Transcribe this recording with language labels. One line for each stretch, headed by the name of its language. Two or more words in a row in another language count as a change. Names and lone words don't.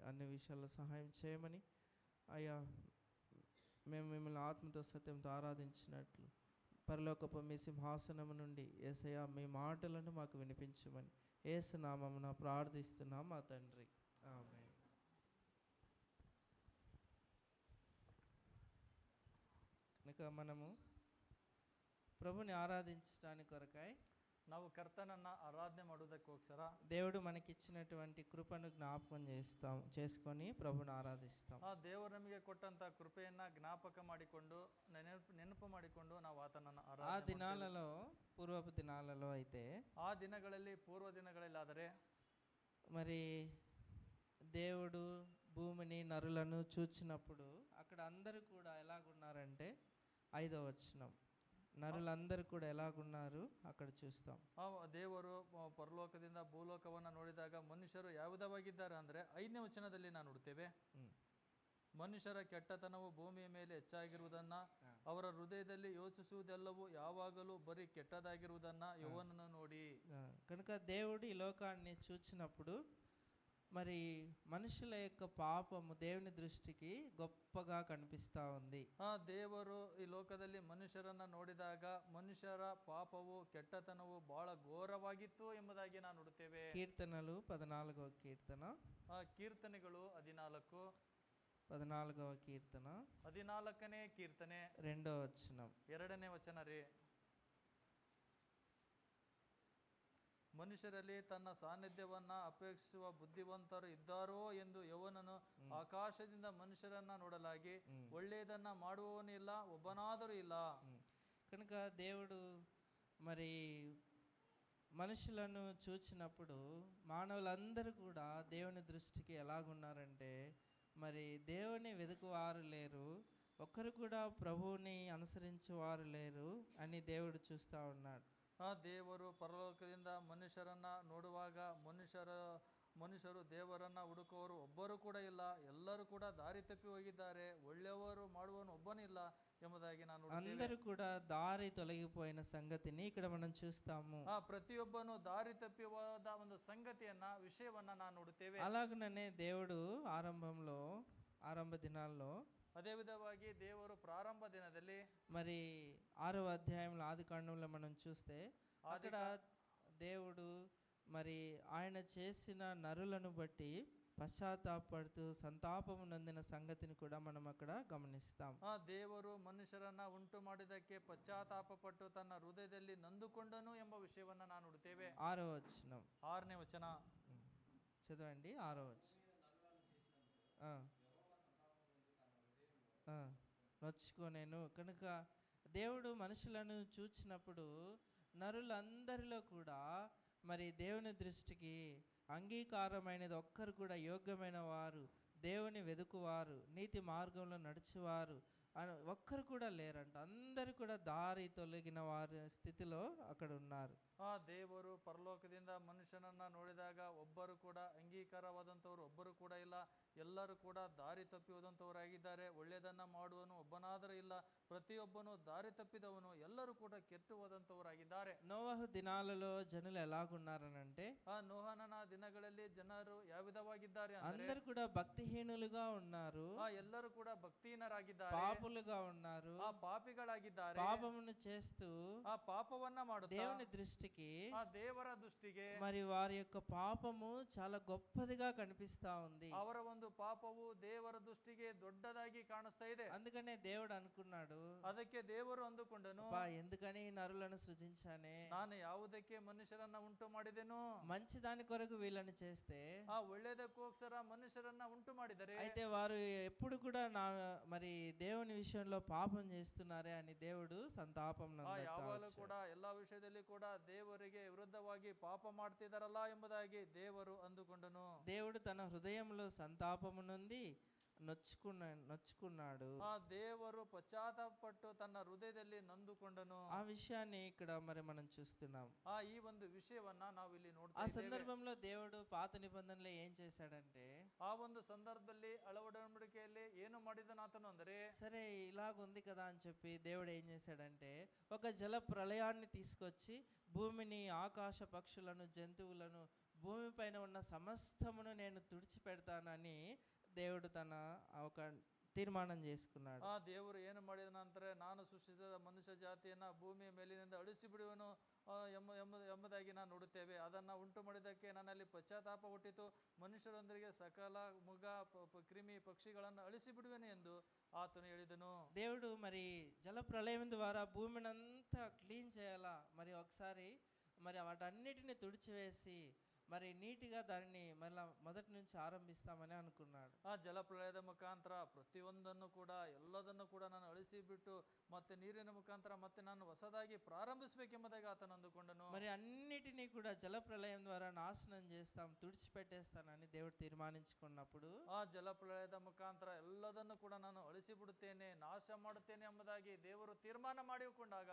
Telugu: అన్ని విషయాల్లో సహాయం చేయమని అయ్యా మేము మిమ్మల్ని ఆత్మతో సత్యంతో ఆరాధించినట్లు పరలోకపు మీ సింహాసనము నుండి యేసయ్యా మీ మాటలను మాకు వినిపించమని యేసు నామమున ప్రార్థిస్తున్నాం మా తండ్రి, ఆమేన్. కనుక మనము ప్రభుని ఆరాధించడానికి కొరకై
Kannada: ನಾವು ಕರ್ತನನ್ನ ಆರಾಧನೆ ಮಾಡೋದಕ್ಕೋಸ್ಕರ
Telugu: దేవుడు మనకిచ్చినటువంటి కృపను జ్ఞాపకం చేసుకొని ప్రభుని ఆరాధిస్తాం.
Kannada: ಆ ದೇವರು ನಮಗೆ ಕೊಟ್ಟಂತ ಕೃಪೆಯನ್ನ ಜ್ಞಾಪಕ ಮಾಡಿಕೊಂಡು ನೆನಪು ಮಾಡಿಕೊಂಡು ನಾವು ಆತನನ್ನ
Telugu: ఆ
Kannada: ಆರಾಧನೆ ಮಾಡ್ತೇವೆ.
Telugu: దినాలలో పూర్వపు దినాలలో అయితే
Kannada: ಆ ದಿನಗಳಲ್ಲಿ ಪೂರ್ವ ದಿನಗಳಲ್ಲಾದರೆ
Telugu: మరి దేవుడు భూమిని నరులను చూచినప్పుడు అక్కడ అందరూ కూడా ఎలాగున్నారంటే 5వ వచనం, నరులందరూ కూడా ఎలాగున్నారు అక్కడ చూస్తాం.
Kannada: ಆ ದೇವರು ಪರಲೋಕದಿಂದ ಭೂಲೋಕವನ್ನ ನೋಡಿದಾಗ ಮನುಷ್ಯರು ಯಾವುದವಾಗಿದ್ದಾರೆ ಅಂದ್ರೆ 5ನೇ ವಚನದಲ್ಲಿ ನಾವು ನೋಡ್ತೇವೆ. ಮನುಷ್ಯರ ಕೆಟ್ಟತನವು ಭೂಮಿಯ ಮೇಲೆ ಹೆಚ್ಚಾಗಿರುವುದನ್ನ, ಅವರ ಹೃದಯದಲ್ಲಿ ಯೋಚಿಸುವುದೆಲ್ಲವೂ ಯಾವಾಗಲೂ ಬರೀ ಕೆಟ್ಟದಾಗಿರುವುದನ್ನ ಯೆಹೋವನನ್ನು ನೋಡಿ.
Telugu: కనుక దేవుడు ఈ లోకాన్ని చూచినప్పుడు మరి మనుషుల యొక్క పాపము దేవుని దృష్టికి గొప్పగా కనిపిస్తూ ఉంది.
Kannada: ಆ ದೇವರು ಈ ಲೋಕದಲ್ಲಿ ಮನುಷ್ಯರನ್ನ ನೋಡಿದಾಗ ಮನುಷ್ಯರ ಪಾಪವು ಕೆಟ್ಟತನವು ಬಹಳ ಘೋರವಾಗಿತ್ತು ಎಂಬುದಾಗಿ ನಾವು ನೋಡುತ್ತೇವೆ.
Telugu: కీర్తనలు 14వ కీర్తన,
Kannada: ಆ ಕೀರ್ತನೆಗಳು 14
Telugu: 14వ కీర్తన
Kannada: 14ನೇ ಕೀರ್ತನೆ
Telugu: 2వ వచనం.
Kannada: 2ನೇ ವಚನ ರೀ. ಮನುಷ್ಯರಲ್ಲಿ ತನ್ನ ಸಾನ್ನಿಧ್ಯವನ್ನ ಅಪೇಕ್ಷಿಸುವ ಬುದ್ಧಿವಂತರು ಇದ್ದಾರೋ ಎಂದು ಯೆಹೋವನನು ಆಕಾಶದಿಂದ ಮನುಷ್ಯರನ್ನ ನೋಡಲಾಗಿ ಒಳ್ಳೆಯದನ್ನ ಮಾಡುವವನು ಇಲ್ಲ, ಒಬ್ಬನಾದರೂ ಇಲ್ಲ.
Telugu: కనుక దేవుడు మరి మనుషులను చూచినప్పుడు మానవులందరూ కూడా దేవుని దృష్టికి ఎలాగున్నారంటే మరి దేవుని వెతుకువారు లేరు, ఒక్కరు కూడా ప్రభువుని అనుసరించువారు లేరు అని దేవుడు చూస్తూ ఉన్నాడు.
Kannada: ಆ ದೇವರು ಪರಲೋಕದಿಂದ ಮನುಷ್ಯರನ್ನ ನೋಡುವಾಗ ಮನುಷ್ಯರು ದೇವರನ್ನ ಹುಡುಕುವವರು ಒಬ್ಬರು ಕೂಡ ಇಲ್ಲ, ಎಲ್ಲರೂ ಕೂಡ ದಾರಿ ತಪ್ಪಿ ಹೋಗಿದ್ದಾರೆ, ಒಳ್ಳೆಯವರು ಮಾಡುವವನು ಒಬ್ಬನಿಲ್ಲ ಎಂಬುದಾಗಿ ನಾನು
Telugu: అందరూ కూడా దారి తొలగిపోయిన సంగతిని ఇక్కడ మనం చూస్తాము.
Kannada: ಪ್ರತಿಯೊಬ್ಬನು ದಾರಿ ತಪ್ಪಿ ಹೋದ ಒಂದು ವಿಷಯವನ್ನ ನಾವು ನೋಡುತ್ತೇವೆ.
Telugu: అలాగనే దేవుడు ఆరంభ దినాల్లో
Kannada: ಅದೇ ವಿಧವಾಗಿ ದೇವರು ಪ್ರಾರಂಭ ದಿನದಲ್ಲಿ
Telugu: మరి 6వ అధ్యాయంలో ఆదికాండంలో మనం చూస్తే అక్కడ దేవుడు మరి ఆయన చేసిన నరులను బట్టి పశ్చాత్తాపడుతూ సంతాపము నొందిన సంగతిని కూడా మనం అక్కడ గమనిస్తాం.
Kannada: ದೇವರು ಮನುಷ್ಯರನ್ನ ಉಂಟು ಮಾಡಿದಕ್ಕೆ ಪಶ್ಚಾತ್ತಾಪ ಪಟ್ಟು ತನ್ನ ಹೃದಯದಲ್ಲಿ ನೊಂದುಕೊಂಡನು ಎಂಬ ವಿಷಯವನ್ನ ನಾವು ನೋಡುತ್ತೇವೆ.
Telugu: 6వ వచనం,
Kannada: 6ನೇ ವಚನ
Telugu: చదవండి. 6వ వచనం. నొచ్చుకోనేను. కనుక దేవుడు మనుషులను చూచినప్పుడు నరులందరిలో కూడా మరి దేవుని దృష్టికి అంగీకారమైనది ఒక్కరు కూడా యోగ్యమైన వారు, దేవుని వెదుకువారు, నీతి మార్గంలో నడిచేవారు ఒక్కరు కూడా లేరంట. అందరూ కూడా దారి తొలగిన వారి స్థితిలో అక్కడ ఉన్నారు.
Kannada: ದೇವರು ಪರಲೋಕದಿಂದ ಮನುಷ್ಯನನ್ನ ನೋಡಿದಾಗ ಒಬ್ಬರು ಕೂಡ ಅಂಗೀಕಾರವಾದಂಥವ್ರು ಒಬ್ಬರು ಕೂಡ ಇಲ್ಲ, ಎಲ್ಲರೂ ಕೂಡ ದಾರಿ ತಪ್ಪಿ ಹೋದಂಥವರಾಗಿದ್ದಾರೆ, ಒಳ್ಳೆಯದನ್ನ ಮಾಡುವನು ಒಬ್ಬನಾದರೂ ಇಲ್ಲ, ಪ್ರತಿಯೊಬ್ಬನು ದಾರಿ ತಪ್ಪಿದವನು, ಎಲ್ಲರೂ ಕೂಡ ಕೆಟ್ಟು ಹೋದಂಥವರಾಗಿದ್ದಾರೆ.
Telugu: నోవహు దినాలలో జనులు ఎలాగున్నారనంటే
Kannada: ನೋಹನನ ದಿನಗಳಲ್ಲಿ ಜನರು ಯಾವ విధವಾಗಿದ್ದಾರೆ ಅಂದ್ರೆ
Telugu: అందరు కూడా భక్తిహీనులుగా ఉన్నారు,
Kannada: ಎಲ್ಲರೂ ಕೂಡ ಭಕ್ತಿಹೀನರಾಗಿದ್ದಾರೆ,
Telugu: పాపులుగా ఉన్నారు,
Kannada: ಪಾಪಿಗಳಾಗಿದ್ದಾರೆ,
Telugu: పాపమును చేస్తూ
Kannada: ಪಾಪವನ್ನ ಮಾಡುತ್ತಾ
Telugu: దేవుని దృష్టికి
Kannada: ದೇವರ ದೃಷ್ಟಿಗೆ
Telugu: మరి వారి యొక్క పాపము చాలా గొప్పదిగా కనిపిస్తా ఉంది.
Kannada: ಅವರ ಒಂದು ಪಾಪವು ದೇವರ ದೃಷ್ಟಿಗೆ ದೊಡ್ಡದಾಗಿ ಕಾಣಿಸ್ತಾ ಇದೆ.
Telugu: అందుకనే దేవుడు అనుకున్నాడు,
Kannada: ಅದಕ್ಕೆ ದೇವರು ಅಂದುಕೊಂಡನು,
Telugu: అబ్బా ఎందుకని ఈ నరులను సృజించానే,
Kannada: ನಾನು ಯಾವುದಕ್ಕೆ ಮನುಷ್ಯರನ್ನ ಉಂಟು ಮಾಡಿದೆನು,
Telugu: మంచి దాని కొరకు వీళ్ళని చేస్తే
Kannada: ಒಳ್ಳೆಯದಕ್ಕೋಸ್ಕರ ಮನುಷ್ಯರನ್ನ ಉಂಟು ಮಾಡಿದರೆ
Telugu: అయితే వారు ఎప్పుడు కూడా మరి దేవుని విషయంలో పాపం చేస్తున్నారే అని దేవుడు సంతాపం
Kannada: ಯಾವಾಗಲೂ ಕೂಡ ಎಲ್ಲಾ ವಿಷಯದಲ್ಲಿ ಕೂಡ ದೇವರಿಗೆ ವಿರುದ್ಧವಾಗಿ ಪಾಪ ಮಾಡ್ತಿದಾರಲ್ಲ ಎಂಬುದಾಗಿ ದೇವರು ಅಂದುಕೊಂಡನು.
Telugu: దేవుడు తన హృదయంలో సంతాపము నుండి నొచ్చుకున్నాడు.
Kannada: ದೇವರು ಪಶ್ಚಾತ್ತಾಪಪಟ್ಟು ತನ್ನ ಹೃದಯದಲ್ಲಿ ನೊಂದುಕೊಂಡನು.
Telugu: ఆ విషయాన్ని ఇక్కడ మరి మనం చూస్తున్నాం.
Kannada: ఈ ಒಂದು ವಿಷಯವನ್ನ ನಾವು ಇಲ್ಲಿ ನೋಡ್ತಾ
Telugu: ఆ
Kannada: ಇದ್ದೇವೆ.
Telugu: సందర్భంలో దేవుడు పాత నిబంధనలో ఏం చేశాడంటే,
Kannada: ಆ ಒಂದು ಸಂದರ್ಭದಲ್ಲಿ ಒಡಂಬಡಿಕೆಯಲ್ಲಿ ಏನು ಮಾಡಿದನು ಆತನು ಅಂದ್ರೆ,
Telugu: సరే ఇలాగుంది కదా అని చెప్పి దేవుడు ఏం చేశాడంటే ఒక జల ప్రళయాన్ని తీసుకొచ్చి భూమిని, ఆకాశ పక్షులను, జంతువులను, భూమిపైన ఉన్న సమస్తమును నేను తుడిచిపెడతానని దేవుడు తన ఒక ತೀರ್ಮಾನ చేసుకున్నాడు.
Kannada: ದೇವರು ಏನು ಮಾಡಿದ ನಂತರ ನಾನು ಸೃಷ್ಟಿಸಿದ ಮನುಷ್ಯ ಜಾತಿಯನ್ನ ಭೂಮಿಯ ಮೇಲಿನಿಂದ ಅಳಿಸಿ ಬಿಡುವನು ಎಂಬುದಾಗಿ ನಾವು ನೋಡುತ್ತೇವೆ. ಅದನ್ನ ಉಂಟು ಮಾಡಿದ್ದಕ್ಕೆ ನನ್ನಲ್ಲಿ ಪಶ್ಚಾತ್ತಾಪ ಹುಟ್ಟಿತು, ಮನುಷ್ಯರೊಂದಿಗೆ ಸಕಲ ಮುಗ ಕ್ರಿಮಿ ಪಕ್ಷಿಗಳನ್ನು ಅಳಿಸಿ ಬಿಡುವೆನು ಎಂದು ಆತನು ಹೇಳಿದನು.
Telugu: దేవుడు మరి జల ప్రళయం ద్వారా భూమినంతా క్లీన్ చేయాలా, మరి ఒకసారి మరి వాటన్నిటిని తుడిచివేసి మరి నీటిగా దాన్ని మళ్ళీ మొదటి నుంచి ఆరంభిస్తామని అనుకున్నాడు.
Kannada: ಜಲಪ್ರಳಯದ ಮುಖಾಂತರ ಪ್ರತಿಯೊಂದನ್ನು ಕೂಡ ಎಲ್ಲದನ್ನು ಕೂಡ ನಾನು ಅಳಿಸಿ ಬಿಟ್ಟು ಮತ್ತೆ ನೀರಿನ ಮುಖಾಂತರ ಮತ್ತೆ ನಾನು ಹೊಸದಾಗಿ ಪ್ರಾರಂಭಿಸಬೇಕೆಂಬುದಾಗಿ ಆತನು ಅಂದುಕೊಂಡನು.
Telugu: మరి అన్నిటినీ కూడా జలప్రళయం ద్వారా నాశనం చేస్తాం, తుడిచిపెట్టేస్తానని దేవుడు తీర్మానించుకున్నప్పుడు
Kannada: ಜಲಪ್ರಳಯದ ಮುಖಾಂತರ ಎಲ್ಲದನ್ನು ಕೂಡ ನಾನು ಅಳಿಸಿ ಬಿಡುತ್ತೇನೆ, ನಾಶ ಮಾಡುತ್ತೇನೆ ಎಂಬುದಾಗಿ ದೇವರು ತೀರ್ಮಾನ ಮಾಡಿಕೊಂಡಾಗ